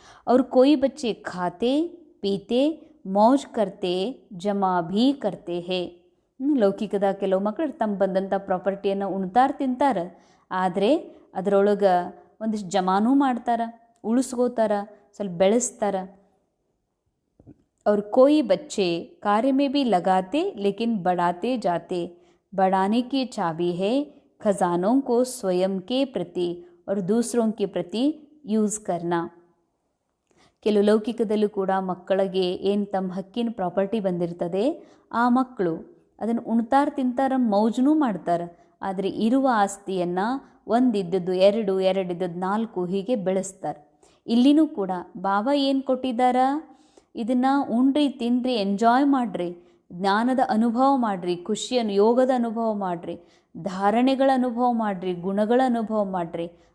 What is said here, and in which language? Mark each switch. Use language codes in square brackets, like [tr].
[kn] ಅವ್ರು [hi] ಕೋಯಿ ಬಚ್ಚೆ ಖಾತೆ ಪೀತೆ ಮೌಜ್ ಕರ್ತೆ ಜಮಾ ಭೀ ಕರ್ತೆ ಹೇ. [kn] ಲೌಕಿಕದ ಕೆಲವು ಮಕ್ಕಳು ತಮ್ಮ ಬಂದಂಥ ಪ್ರಾಪರ್ಟಿಯನ್ನು ಉಣ್ತಾರೆ ತಿಂತಾರೆ, ಆದರೆ ಅದರೊಳಗೆ ಒಂದಿಷ್ಟು ಜಮಾನೂ ಮಾಡ್ತಾರೆ, ಉಳಿಸ್ಕೋತಾರೆ, ಸ್ವಲ್ಪ ಬೆಳೆಸ್ತಾರೆ. [hi] और कोई बच्चे कार्य में भी लगाते लेकिन बढ़ाते जाते, बढ़ाने की चाबी है खजानों को स्वयं के प्रति और दूसरों के प्रति ಯೂಸ್ करना. [kn] ಕೆಲವು ಲೌಕಿಕದಲ್ಲೂ ಕೂಡ ಮಕ್ಕಳಿಗೆ ಏನು ತಮ್ಮ ಹಕ್ಕಿನ ಪ್ರಾಪರ್ಟಿ ಬಂದಿರ್ತದೆ, ಆ ಮಕ್ಕಳು ಅದನ್ನು ಉಣ್ತಾರೆ ತಿಂತಾರೆ ಮೌಜನೂ ಮಾಡ್ತಾರೆ, ಆದರೆ ಇರುವ ಆಸ್ತಿಯನ್ನು ಒಂದಿದ್ದದ್ದು 2, 2 ಇದ್ದದ್ದು 4 ಹೀಗೆ ಬೆಳೆಸ್ತಾರೆ. ಇಲ್ಲಿನೂ ಕೂಡ ಬಾಬಾ ಏನು ಕೊಟ್ಟಿದ್ದಾರ, ಇದನ್ನು ಉಣ್ರಿ ತಿನ್ನಿರಿ ಎಂಜಾಯ್ ಮಾಡಿರಿ, ಜ್ಞಾನದ ಅನುಭವ ಮಾಡಿರಿ, ಖುಷಿಯನ್ನು ಯೋಗದ ಅನುಭವ ಮಾಡಿರಿ, ಧಾರಣೆಗಳ ಅನುಭವ ಮಾಡಿರಿ, ಗುಣಗಳ ಅನುಭವ ಮಾಡಿರಿ.